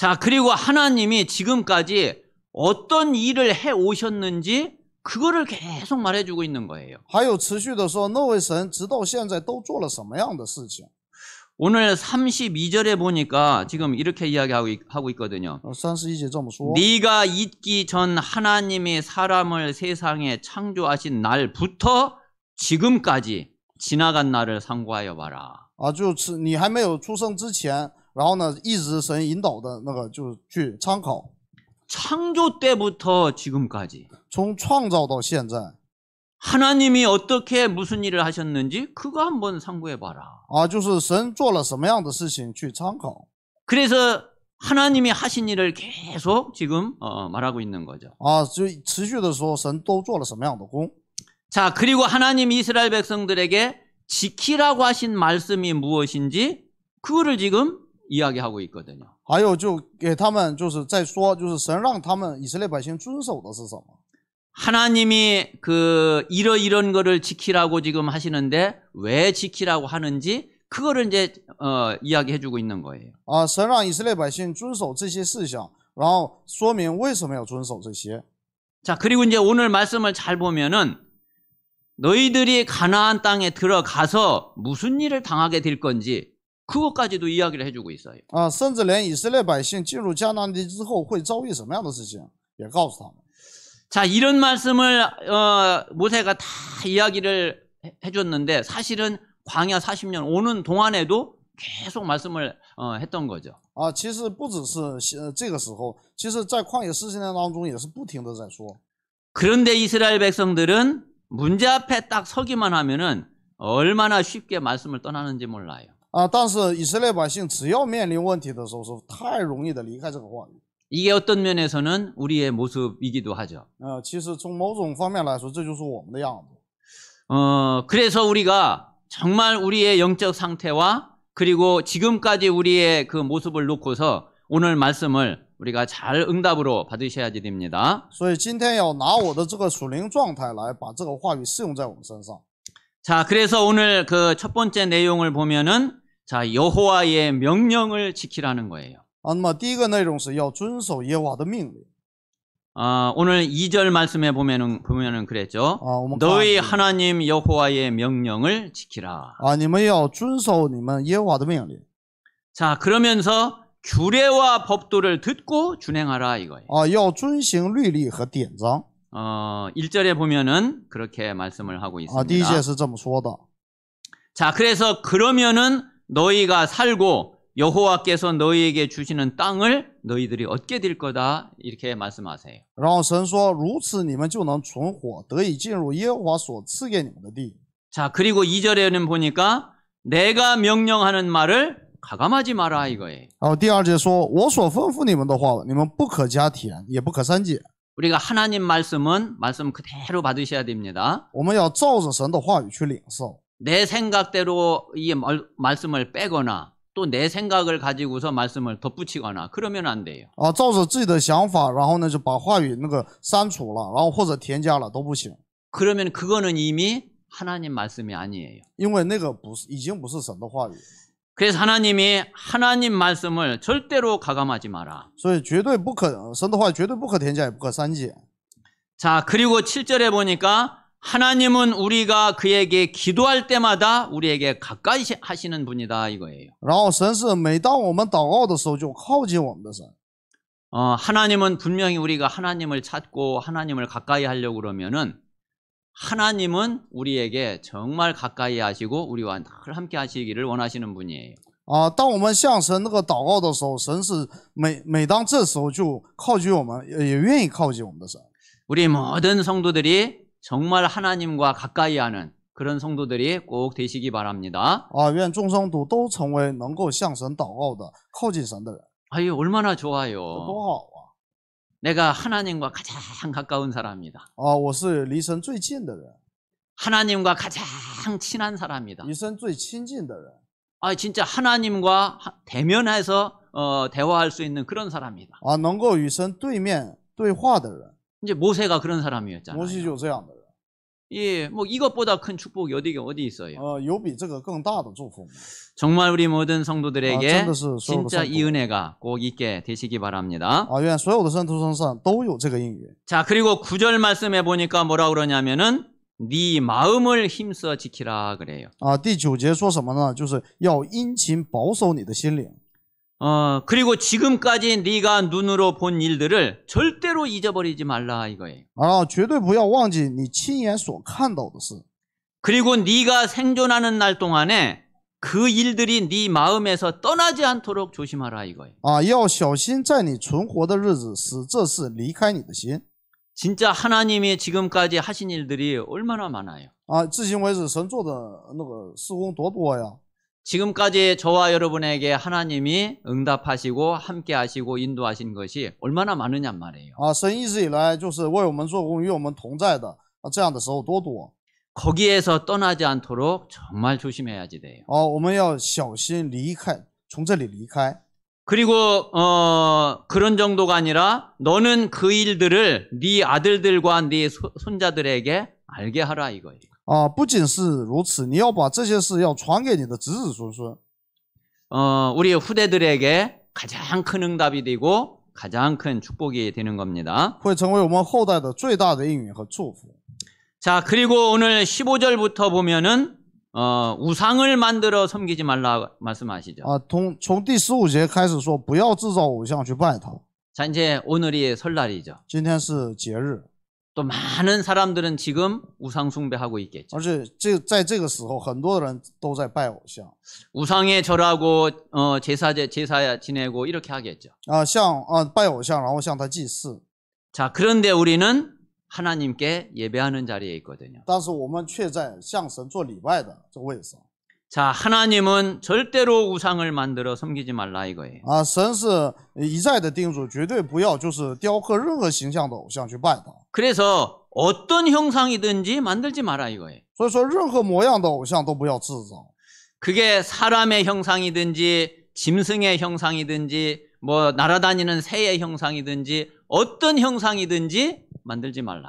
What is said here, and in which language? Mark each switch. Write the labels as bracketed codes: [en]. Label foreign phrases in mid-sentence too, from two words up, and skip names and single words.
[ko] 자, 그리고 하나님이 지금까지 어떤 일을 해 오셨는지 그거를 계속 말해주고 있는 거예요. [zh] 还有持续的说，那位神直到现在都做了什么样的事情？ [ko] 오늘 32절에 보니까 지금 이렇게 이야기하고 있거든요. [zh] 31节这么说。 [ko] 네가 있기 전 하나님이 사람을 세상에 창조하신 날부터 지금까지 지나간 날을 상고하여 봐라. [zh] 就是你还没有出生之前，然后呢，一直神引导的那个，就去参考。 [ko] 창조 때부터 지금까지 [zh] 从创造到现在， [ko] 하나님이 어떻게 무슨 일을 하셨는지 그거 한번 상고해 봐라. [zh] 就是神做了什么样的事情去参考。 [ko] 그래서 하나님이 하신 일을 계속 지금 말하고 있는 거죠. [zh] 就持续的说神都做了什么样的工。 [ko] 자, 그리고 하나님 이스라엘 백성들에게 지키라고 하신 말씀이 무엇인지 그거를 지금 이야기하고 있거든요. [zh] 还有就给他们就是在说，就是神让他们以色列百姓遵守的是什么？ [ko] 하나님이 이런 거를 지키라고 지금 하시는데 왜 지키라고 하는지 그거를 이제 이야기해 주고 있는 거예요. [zh] 神让以色列百姓遵守这些事项，然后说明为什么要遵守这些。 [ko] 자, 그리고 이제 오늘 말씀을 잘 보면은 너희들이 가나안 땅에 들어가서 무슨 일을 당하게 될 건지 그것까지도 이야기를 해주고 있어요. [zh] 甚至连以色列百姓进入迦南地之后会遭遇什么样的事情，也告诉他们。 [ko] 자, 이런 말씀을 모세가 다 이야기를 해줬는데 사실은 광야 40년 오는 동안에도 계속 말씀을 했던 거죠. [zh] 其实不只是这个时候，其实在旷野40年当中也是不停的在说。 [ko] 그런데 이스라엘 백성들은 문제 앞에 딱 서기만 하면은 얼마나 쉽게 말씀을 떠나는지 몰라요. [zh] 但是以色列百姓只要面临问题的时候，是太容易的离开这个话语。 [ko] 이게 어떤 면에서는 우리의 모습이기도 하죠. [zh] 其实从某种方面来说，这就是我们的样子。 [ko] 그래서 우리가 정말 우리의 영적 상태와 그리고 지금까지 우리의 그 모습을 놓고서 오늘 말씀을 우리가 잘 응답으로 받으셔야 됩니다. [zh] 所以今天要拿我的这个属灵状态来把这个话语适用在我们身上。 [ko] 자, 그래서 오늘 그 첫 번째 내용을 보면은 자, 여호와의 명령을 지키라는 거예요. [zh] 那么第一个内容是要遵守耶和华的命令。 [ko] 오늘 2절 말씀에 보면은 그랬죠. [zh] 我们看 [ko] 너희 하나님 여호와의 명령을 지키라. [zh] 你们要遵守你们耶和华的命令。 [ko] 자, 그러면서 규례와 법도를 듣고 준행하라 이거예요. [zh] 要遵行律例和典章。 [ko] 1절에 보면은 그렇게 말씀을 하고 [zh] 第一 [ko] 있습니다. [zh] 节是这么说的。 [ko] 자, 그래서 그러면은 너희가 살고 여호와께서 너희에게 주시는 땅을 너희들이 얻게 될 거다 이렇게 말씀하세요. [zh] 然后神说，如此你们就能存活，得以进入耶和华所赐给你们的地。 [ko] 자, 그리고 2절에는 보니까 내가 명령하는 말을 가감하지 마라 이거예요. [zh] 第二节说，我所吩咐你们的话，你们不可加甜，也不可删减。 [ko] 우리가 하나님 말씀은 말씀 그대로 받으셔야 됩니다. [zh] 我们要照着神的话语去领受。 [ko] 내 생각대로 이 말씀을 빼거나 또 내 생각을 가지고서 말씀을 덧붙이거나 그러면 안 돼요. [zh] 照着自己的想法，然后呢就把话语那个删除了，然后或者添加了都不行。 [ko] 그러면 그거는 이미 하나님 말씀이 아니에요. [zh] 因为那个已经不是神的话语。 [ko] 그래서 하나님이 하나님 말씀을 절대로 가감하지 마라. [zh] 所以绝对不可，神的话语绝对不可添加，也不可删减。 [ko] 자, 그리고 7절에 보니까 하나님은 우리가 그에게 기도할 때마다 우리에게 가까이 하시는 분이다 이거예요. [zh] 然后神是每当我们祷告的时候就靠近我们的神。 [ko] 하나님은 분명히 우리가 하나님을 찾고 하나님을 가까이 하려고 그러면은 하나님은 우리에게 정말 가까이 하시고 우리와 늘 함께 하시기를 원하시는 분이에요. [zh] 当我们向神那个祷告的时候，神是每当这时候就靠近我们，也愿意靠近我们的神。 [ko] 우리 모든 성도들이 정말 하나님과 가까이 하는 그런 성도들이 꼭 되시기 바랍니다. [zh] 愿众生都成为能够向神祷告的、靠近神的人。 [ko] 아유, 얼마나 좋아요. [zh] 多好啊！ [ko] 내가 하나님과 가장 가까운 사람이다. [zh] 我是离神最近的人， [ko] 하나님과 가장 친한 사람이다. [zh] 离神最亲近的人。 [ko] 진짜 하나님과 대면해서 대화할 수 있는 그런 사람이다. [zh] 能够与神对面对话的人。 [ko] 이제 모세가 그런 사람이었잖아요. [zh] 摩西就这样的人。 [ko] 뭐 이것보다 큰 축복이 어디 있어요? [zh] 有比这个更大的祝福吗？ [ko] 정말 우리 모든 성도들에게 [zh] 真的是所有的 [ko] 진짜 [zh] 圣 [ko] 이 [zh] 徒 [ko] 은혜가 꼭 있게 되시기 바랍니다. [zh] 愿所有的圣徒身上都有这个应允。 [ko] 자, 그리고 9절 말씀해 보니까 뭐라 그러냐면은 네 마음을 힘써 지키라 그래요. [zh] 第9节说什么呢？就是要殷勤保守你的心灵。 [ko] 그리고 지금까지 네가 눈으로 본 일들을 절대로 잊어버리지 말라 이거예요. [zh] 绝对不要忘记你亲眼所看到的事。 [ko] 그리고 네가 생존하는 날 동안에 그 일들이 네 마음에서 떠나지 않도록 조심하라 이거예요. [zh] 要小心在你存活的日子使这事离开你的心。 [ko] 진짜 하나님이 지금까지 하신 일들이 얼마나 많아요. [zh] 至今为止神做的那个事工多多呀。 [ko] 지금까지 저와 여러분에게 하나님이 응답하시고 함께 하시고 인도하신 것이 얼마나 많으냔 말이에요. [zh] 神一直以来就是为我们做工与我们同在的这样的时候多多。 [ko] 거기에서 떠나지 않도록 정말 조심해야지 돼요. [zh] 我们要小心离开，从这里离开。 [ko] 그리고 그런 정도가 아니라 너는 그 일들을 네 아들들과 네 손자들에게 알게 하라 이거예요. [zh] 不仅是如此，你要把这些事要传给你的子子孙孙。 [ko] 우리 후대들에게 가장 큰 응답이 되고 가장 큰 축복이 되는 겁니다. [zh] 会成为我们后代的最大的应允和祝福。 [ko] 자, 그리고 오늘 15절부터 보면은 우상을 만들어 섬기지 말라 말씀하시죠. [zh] 从第15节开始说，不要制造偶像去拜他。 [ko] 자, 이제 오늘이 설날이죠. [zh] 今天是节日， [ko] 또 많은 사람들은 지금 우상 숭배하고 있겠죠. [zh] 而且在这个时候，很多人都在拜偶像。 [ko] 우상에 절하고 제사 지내고 이렇게 하겠죠. [zh] 像拜偶像，然后向他祭祀。 [ko] 자, 그런데 우리는 하나님께 예배하는 자리에 있거든요. [zh] 但是我们却在向神做礼拜的这个位上。 [ko] 자, 하나님은 절대로 우상을 만들어 섬기지 말라 이거예요. [zh] 神是一再的叮嘱，绝对不要就是雕刻任何形象的偶像去拜他。 [ko] 그래서 어떤 형상이든지 만들지 마라 이거예요. [zh] 所以说，任何模样的偶像都不要制造。 [ko] 그게 사람의 형상이든지 짐승의 형상이든지 뭐 날아다니는 새의 형상이든지 어떤 형상이든지 만들지 말라.